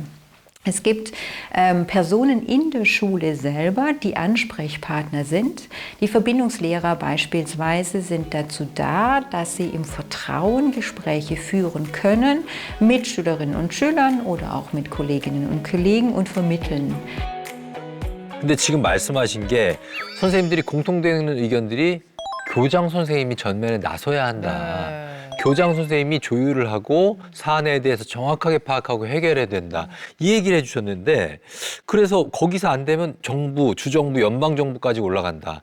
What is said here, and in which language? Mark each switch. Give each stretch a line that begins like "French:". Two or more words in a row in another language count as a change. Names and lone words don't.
German: Es gibt Personen in der Schule selber, die Ansprechpartner sind. Die Verbindungslehrer beispielsweise sind dazu da, dass sie im Vertrauen Gespräche führen können mit Schülerinnen und Schülern oder auch mit Kolleginnen und Kollegen und vermitteln.
Korean: 근데 지금 말씀하신 게 선생님들이 공통되는 의견들이 교장 선생님이 전면에 나서야 한다. 교장 선생님이 조율을 하고 사안에 대해서 정확하게 파악하고 해결해야 된다. 이 얘기를 해주셨는데 그래서 거기서 안 되면 정부, 주정부, 연방정부까지 올라간다.